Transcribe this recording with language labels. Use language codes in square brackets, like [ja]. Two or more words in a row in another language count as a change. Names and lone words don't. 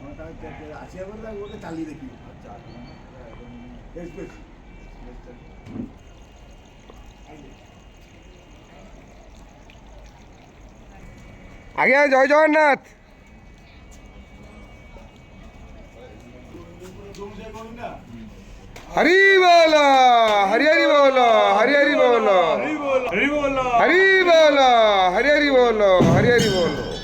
[bn] আসিয়া বললে ওটা চালিয়ে দেখি। আগে জয় জগন্নাথ। হরি বোলো হরি হরি বোলো হরি হরি বোলো হরি বোলো হরি বোলো হরি হরি বোলো হরি হরি বোলো।